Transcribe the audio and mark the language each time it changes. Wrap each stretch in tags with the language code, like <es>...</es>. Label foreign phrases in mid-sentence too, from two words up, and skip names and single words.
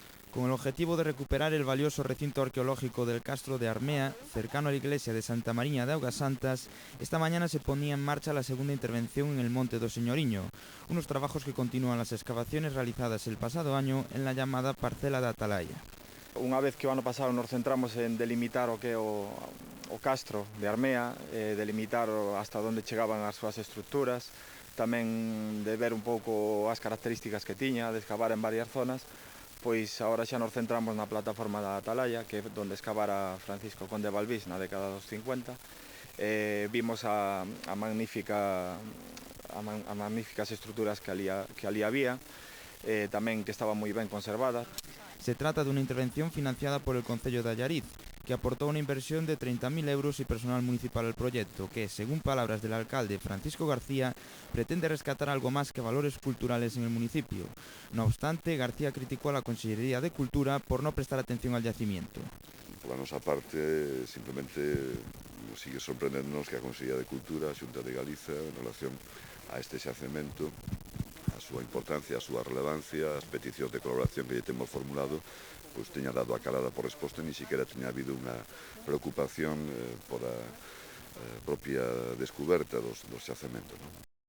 <es>Con el objetivo de recuperar el valioso recinto arqueológico del Castro de Armea, cercano a la iglesia de Santa Mariña de Augasantas, esta mañana se ponía en marcha la segunda intervención en el Monte do Señoriño, unos trabajos que continúan las excavaciones realizadas el pasado año en la llamada parcela de Atalaya.</es> <gl>Unha vez que o ano pasado nos centramos en delimitar o que é o Castro de Armea, delimitar hasta onde chegaban as súas estructuras, tamén de ver un pouco as características que tiña, de excavar en varias zonas, pois agora xa nos centramos na plataforma da Atalaya, que é onde excavara Francisco Conde Balbís na década dos 50. Vimos a magníficas estruturas que ali había, tamén que estaban moi ben conservadas.</gl> <es>Se trata de una intervención financiada por el Concello de Allariz, que aportó una inversión de 30.000 euros y personal municipal al proyecto, que, según palabras del alcalde Francisco García, pretende rescatar algo más que valores culturales en el municipio. No obstante, García criticó a la Consellería de Cultura por no prestar atención al yacimiento.</es> <gl>Por la nosa parte, simplemente sigue sorprendernos que a Consellería de Cultura, a Xunta de Galiza, en relación a este xacemento, a súa importancia, a súa relevancia, as peticións de colaboración que lle temos formulado, pois teña dado a calada por resposta,</gl> <es>ni siquiera</es> <gl>teña habido unha preocupación por a propia descoberta dos xacementos, non?</gl>